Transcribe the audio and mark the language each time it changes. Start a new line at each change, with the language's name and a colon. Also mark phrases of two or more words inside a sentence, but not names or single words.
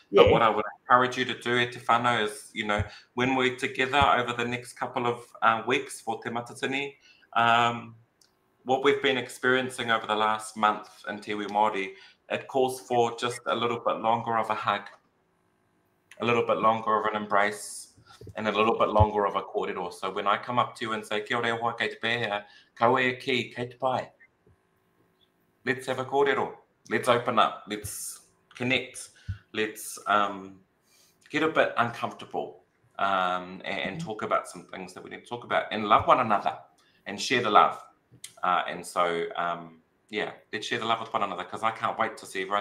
English: But what I would encourage you to do at
Māori: Te Whānau
English: is, you know, when we're together over the next couple of weeks for Te Matatini, what we've been experiencing over the last month in
Māori: Te Iwi Māori,
English: it calls for just a little bit longer of a hug, a little bit longer of an embrace, and a little bit longer of a kōrero. So when I come up to you and say,
Māori: kia ora hoa kei te pēhea, kaue ki, kei te pai.
English: Let's have a kōrero. Let's open up. Let's connect. Let's get a bit uncomfortable and talk about some things that we need to talk about, and love one another and share the love. And so, yeah, let's share the love with one another, because I can't wait to see everyone.